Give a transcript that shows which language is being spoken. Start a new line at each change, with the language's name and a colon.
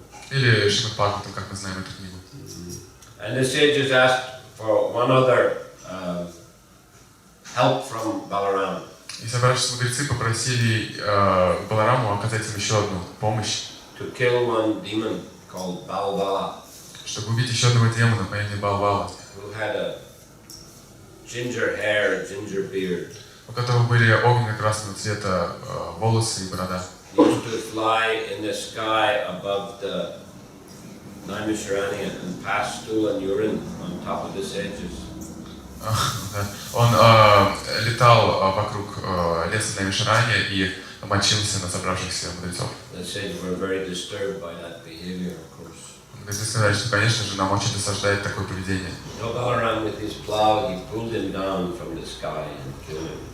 Russian: Или Шримад Бхагаватам, как мы знаем эту книгу.
English: And the sages asked for one other help from Balaram.
Russian: И собравшиеся мудрецы попросили Балараму оказать им еще одну помощь.
English: To kill one demon called Balbala.
Russian: Чтобы убить еще одного демона по имени Балбала.
English: Who had a ginger hair, ginger beard.
Russian: У которого были огненно-красного цвета волосы и борода.
English: He used to fly in the sky above the Naimisharanya and pass stool and urine on top of the sages.
Russian: Он летал вокруг леса Наймишарани и мочился на собравшихся мудрецов.
English: The sages were very disturbed by that behavior, of course.
Russian: Мудрецы сказали, что, конечно же, нам очень досаждает такое поведение.
English: So Balaram with his plow, he pulled him down from the sky and killed him.